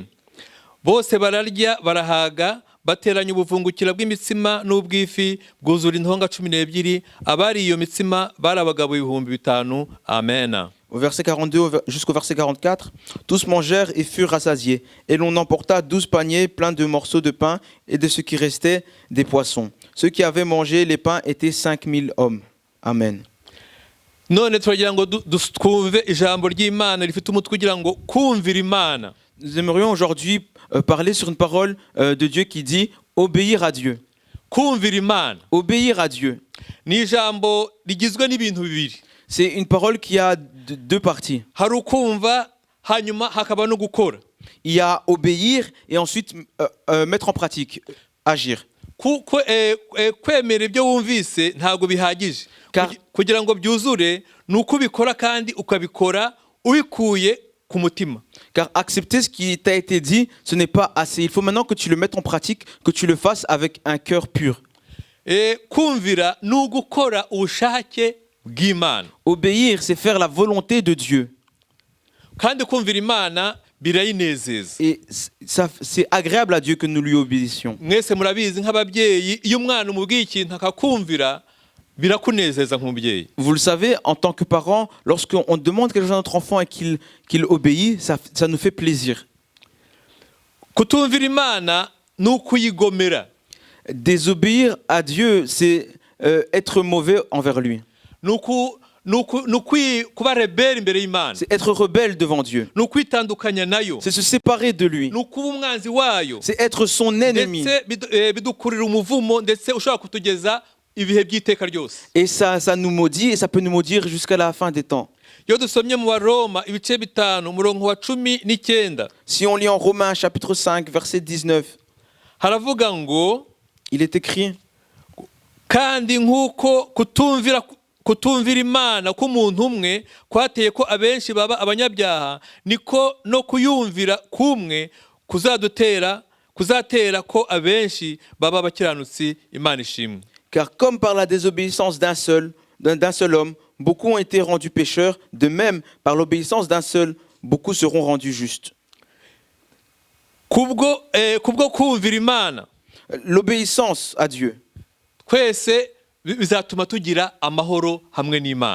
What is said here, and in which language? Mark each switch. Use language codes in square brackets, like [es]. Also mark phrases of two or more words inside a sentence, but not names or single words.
[rw] Bose bararya barahaga bateranya ubuvungukira bw'imitsima n'ubw'ifi bwuzura intonga 12, abari iyo mitsima bari abagabo 5,000. Amen. [fr] Au verset 42 jusqu'au verset 44, tous mangèrent et furent rassasiés. Et l'on emporta 12 paniers pleins de morceaux de pain et de ce qui restait des poissons. Ceux qui avaient mangé les pains étaient 5000 hommes. Amen. [rw] None turagira ngo twumve ijambo ry'Imana rifite umutwe ugira ngo kumvira Imana. [fr] Nous aimerions aujourd'hui parler sur une parole de Dieu qui dit obéir à Dieu. [rw] Kumvira Imana. [fr] Obéir à Dieu. [rw] Ni ijambo rigizwe n'ibintu bibiri. [fr] C'est une parole qui a deux parties. [rw] Hari ukumva hanyuma hakaba no gukora. [fr] Il y a obéir et ensuite mettre en pratique, agir. [rw] Kwemera ibyo wumvise ntabwo bihagije. Kugira ngo byuzure nuko ubikora kandi ukabikora ubikuye ku mutima. [fr] Car accepter ce qui t'a été dit, ce n'est pas assez. Il faut maintenant que tu le mettes en pratique, que tu le fasses avec un cœur pur. [rw] Kumvira ni ugukora ubushake bw'Imana. [fr] Obéir, c'est faire la volonté de Dieu. [rw] Kandi kumvira Imana birayinezeza. [fr] Et ça, c'est agréable à Dieu que nous lui obéissions. [rw] Mwese murabizi nk'ababyeyi iyo umwana umubwiye ikintu akakumvira birakunezeza nk'umubyeyi. [fr] Vous le savez, en tant que parents, lorsqu'on demande quelque chose à notre enfant et qu'il obéit, ça nous fait plaisir. [rw] Kutumvira Imana ni ukuyigomera. [fr] Désobéir à Dieu, c'est être mauvais envers lui. C'est être rebelle devant Dieu. C'est se séparer de lui. C'est être son ennemi. Et ça nous maudit et ça peut nous maudire jusqu'à la fin des temps. Si on lit en Romains chapitre 5 verset 19, il est écrit, [rw] kandi nk'uko kutumvira Imana k'umuntu umwe kwateye ko abenshi baba abanyabyaha, niko no kuyumvira kumwe kuzatera ko abenshi baba abakiranutsi. Imana ishimwe. [fr] Car comme par la désobéissance d'un seul homme, beaucoup ont été rendus pécheurs, de même par l'obéissance d'un seul, beaucoup seront rendus justes. [rw] Kubwo kumvira Imana, [fr] l'obéissance à Dieu, [rw] twese bizatuma tugira amahoro hamwe n'Imana.